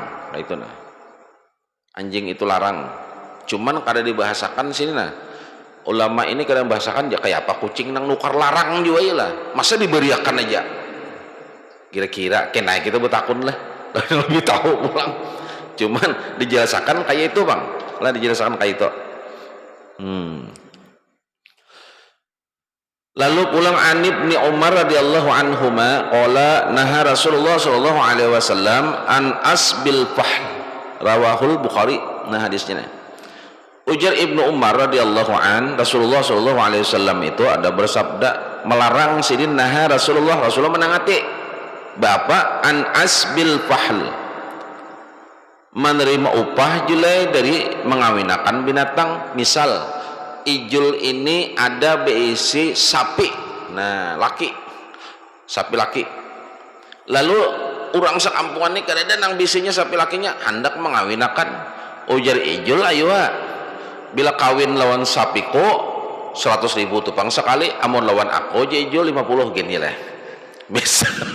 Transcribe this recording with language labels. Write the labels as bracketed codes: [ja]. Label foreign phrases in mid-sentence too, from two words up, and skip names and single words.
[bjn] Nah itu nah anjing itu larang, cuman kada dibahasakan sini nah ulama ini kadang bahasakan ya kayak apa kucing nang nukar larang juga lah masa diberiakan aja kira-kira kena kita bertakun lah lebih tahu pulang cuman dijelaskan kayak itu bang lah dijelaskan kayak itu. Lalu pulang [ar] عن ابن عمر رضي الله عنهما قال نهى رسول الله صلى الله عليه وسلم عن عسب الفحل رواه البخاري. [bjn] Nah hadisnya ujar Ibnu Umar [ar] رضي الله عن [bjn] Rasulullah [ar] صلى الله عليه وسلم [bjn] itu ada bersabda melarang sidin [ar] نهى رسول الله [bjn] menangati bapak [ar] عن عسب الفحل [bjn] menerima upah julai dari mengawinakan binatang. Misal ijul ini ada beisi sapi, nah laki sapi laki, lalu orang sekampungan ini kadang nang bisinya sapi lakinya hendak mengawinakan ujar ijul ayo bila kawin lawan sapiku 100.000 tupang sekali amun lawan aku aja ijul 50 gini lah bisa